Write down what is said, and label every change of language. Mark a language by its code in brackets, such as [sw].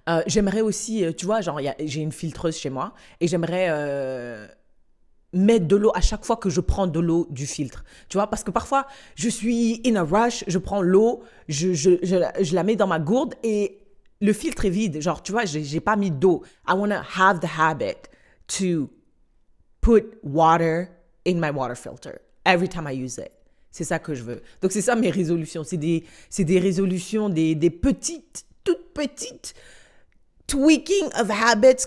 [fr] J'aimerais aussi, tu vois, genre, j'ai une filtreuse chez moi et j'aimerais mettre de l'eau à chaque fois que je prends de l'eau du filtre. Tu vois, parce que parfois, je suis [en] in a rush, [fr] je prends l'eau, je la mets dans ma gourde et le filtre est vide. Genre, tu vois, j'ai pas mis d'eau. [en] I want to have the habit to put water in my water filter every time I use it. [fr] C'est ça que je veux. Donc, c'est ça mes résolutions. C'est des résolutions, des petites, toutes petites [en] tweaking of habits.